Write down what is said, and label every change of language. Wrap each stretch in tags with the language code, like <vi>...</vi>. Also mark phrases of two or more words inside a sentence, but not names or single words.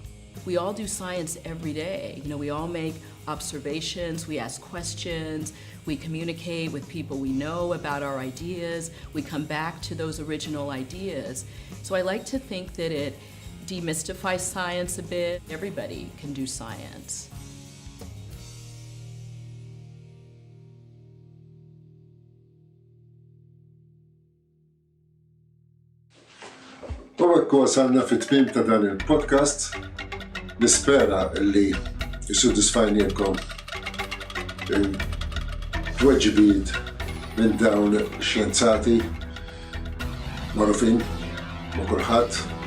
<en>We all do science every day. We all make observations, we ask questions, we communicate with people we know about our ideas, we come back to those original ideas. So I like to think that it demystifies science a bit. Everybody can do science.</en> <mt>Għawek wasalna fit-tmim ta' dan il-podcast. Nispera li jissudisfajniekom tweġibiet minn dawn xjenzati magħrufin ma' kulħadd.</mt>